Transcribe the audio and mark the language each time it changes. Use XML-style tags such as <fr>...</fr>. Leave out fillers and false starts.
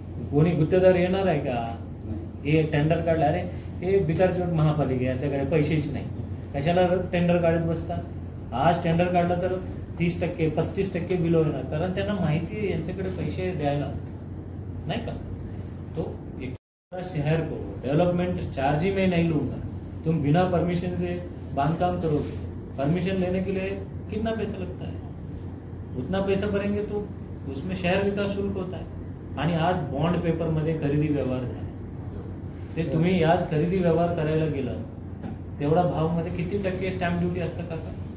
<mr>कोणी गुत्तेदार येणार आहे का? हे टेंडर काढलं, अरे हे बिकारचोट महापालिका याच्याकडे पैसेच नाही, कशाला टेंडर काढत बसतात? आज टेंडर काढलं तर 30%, 35% बिलो येणार, कारण त्यांना माहिती आहे यांच्याकडे पैसे द्यायला नाही का.</mr> <hi>तो एक शहर को डेवलपमेंट चार्ज ही मैं नहीं लूंगा, तुम बिना परमिशन से बांधकाम करोगे. परमिशन लेने के लिए कितना पैसा लगता है? उतना पैसा भरेंगे तो उसमें शहर विकास शुल्क होता है.</hi> <mr>आणि आज बॉन्ड पेपर मध्ये खरेदी व्यवहार झाले, ते तुम्ही आज खरेदी व्यवहार करायला गेलं तेवढा भाव मध्ये किती टक्के स्टॅम्प ड्युटी असतं काका?</mr>